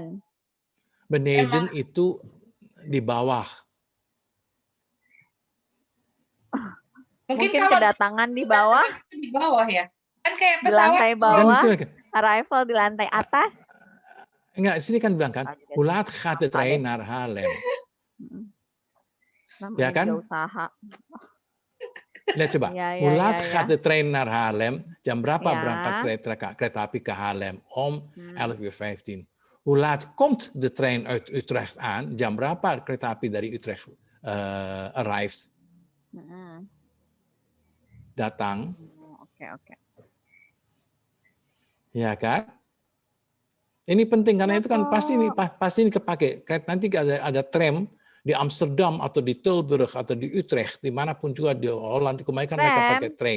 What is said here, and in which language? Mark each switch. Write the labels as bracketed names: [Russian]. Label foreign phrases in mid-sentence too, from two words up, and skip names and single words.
[Indonesian] Beneden itu di bawah. Mungkin kedatangan di bawah. Di bawah ya. Kan kayak pesawat. Di lantai bawah. Arrival di lantai atas. Enggak, sini kan bilang kan, [Dutch] hoe laat gaat de trein naar Haarlem? [Indonesian] Ya kan? Lihat coba, [Dutch] hoe laat gaat de trein naar Haarlem? [Indonesian] Jam berapa berangkat kereta api ke Haarlem? [Dutch] Om 11:15. Hoe laat komt de trein uit Utrecht aan? [Indonesian] Jam berapa kereta api dari Utrecht arrived? Datang. Oke. Ya kan? Ini penting karena itu kan pasti ini kepake. Nanti ada tram di Amsterdam atau di Tilburg atau di Utrecht, dimanapun juga di Holland kebanyakan mereka pakai train.